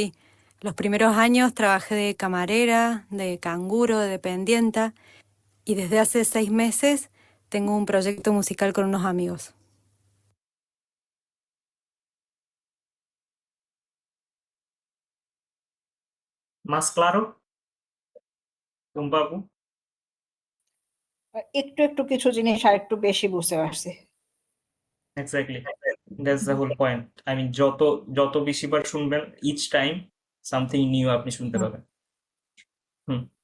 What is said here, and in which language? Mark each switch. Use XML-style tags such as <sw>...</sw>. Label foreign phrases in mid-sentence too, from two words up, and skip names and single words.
<es>Los primeros años trabajé de camarera, de canguro, de dependienta, y desde hace 6 meses tengo un proyecto musical con unos amigos. Más claro,</es> <bn>বাবু? একটু একটু কিছু জিনিস আর একটু বেশি বুঝতে পারছি।</bn> <en>exactly, that's the whole point. I mean,</en> <bn>যত বেশিবার শুনবেন,</bn> <en>each time something new</en> <bn>আপনি শুনতে পাবেন।</bn>